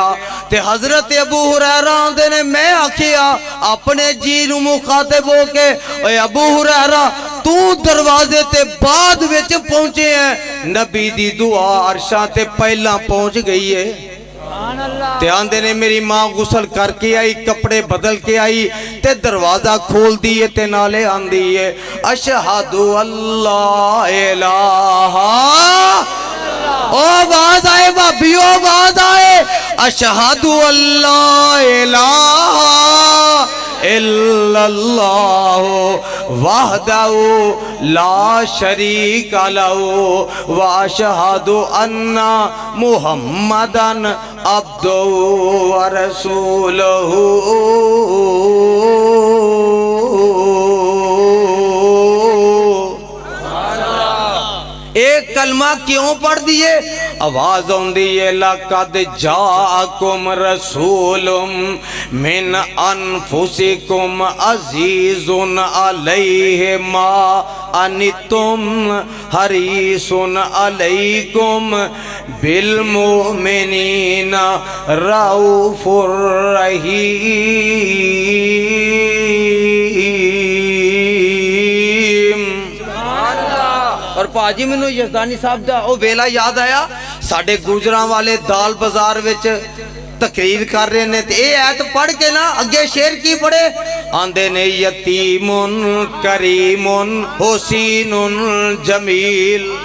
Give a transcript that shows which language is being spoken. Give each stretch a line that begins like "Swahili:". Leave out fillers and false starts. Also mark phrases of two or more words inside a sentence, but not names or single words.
Punjabi: تے حضرت ابو ہریرہ آندے نے میں آکھیا اپنے جی نوں مخاطب ہو کے اوئے ابو ہریرہ تو دروازے تے بعد وچ پہنچے ہے، نبی دی دعا عرشاں تے پہلاں پہنچ گئی ہے. تے آندے نے میری ماں غسل کر کے آئی، کپڑے بدل کے آئی تے دروازہ کھول دتے تے نالے آندی ہے
Arabic: أشهد ألا إله.
Punjabi: او آواز آئے بھابیو، آواز آئے
Arabic: أشهد أن لا إله إلا الله وحده لا شريك له وأشهد أن محمدا عبده ورسوله.
Punjabi: اک کلمہ کیوں پڑھ دتے? آواز آؤندی ہے
Arabic: لقد جاءكم رسول من أنفسكم عزيز عليه ما عنتم حريص عليكم بالمؤمنين رءوف رحيم.
Punjabi: اور پاجی مینوں یزدانی صاحب دا او ویلا یاد آیا. ساڈے گجراں والے دال بازار وچ تقریر کر رہے نے تے ایہہ آیت پڑھ کے نا اگے شعر کی پڑھے آندے نے
Arabic: يتيم كريم حسين جميل.